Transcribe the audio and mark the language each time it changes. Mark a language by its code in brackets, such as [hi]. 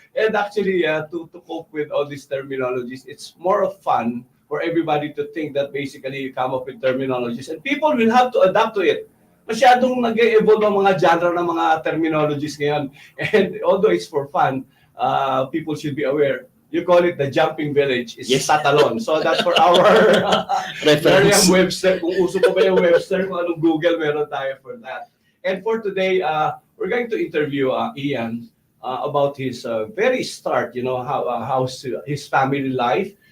[en] And actually, to cope with all these terminologies, it's more of fun for everybody to think that basically you come up with terminologies and people will have to adapt to it. [tl] Masyadong nag-evolve ang mga genre ng mga terminologies ngayon. [en] And although it's for fun, people should be aware. You call it the jumping village. It's yes. Tatalon. So that's for our reference. [tl] Webster. Kung uso pa ba yung Webster, kung anong Google, meron tayo [en] for that. And for today, we're going to interview Ian about his very start, how his family life.